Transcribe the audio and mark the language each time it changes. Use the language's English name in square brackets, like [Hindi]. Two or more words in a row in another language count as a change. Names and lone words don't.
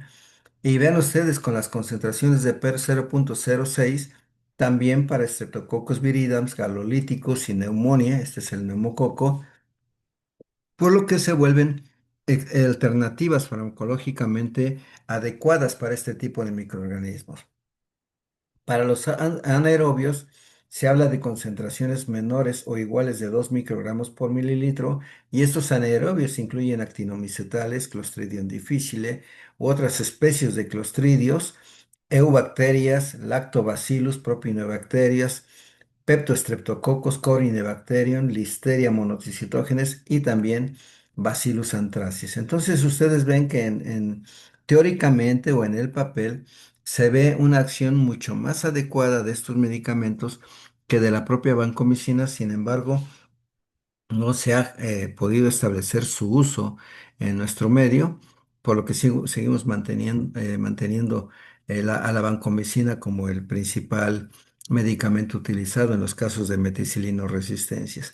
[Spanish] Y vean ustedes con las concentraciones de PER 0,06 también para Streptococcus viridans, galolíticos y neumonía, este es el neumococo, por lo que se vuelven alternativas farmacológicamente adecuadas para este tipo de microorganismos. Para los anaerobios se habla de concentraciones menores o iguales de 2 microgramos por mililitro y estos anaerobios incluyen actinomicetales, Clostridium difficile u otras especies de clostridios, eubacterias, lactobacillus, propionibacterias, Peptostreptococcus, Corynebacterium, Listeria monotricitógenes y también Bacillus anthracis. Entonces ustedes ven que teóricamente o en el papel se ve una acción mucho más adecuada de estos medicamentos que de la propia vancomicina. Sin embargo, no se ha podido establecer su uso en nuestro medio, por lo que seguimos manteniendo a la vancomicina como el principal medicamento utilizado en los casos de meticilino resistencias.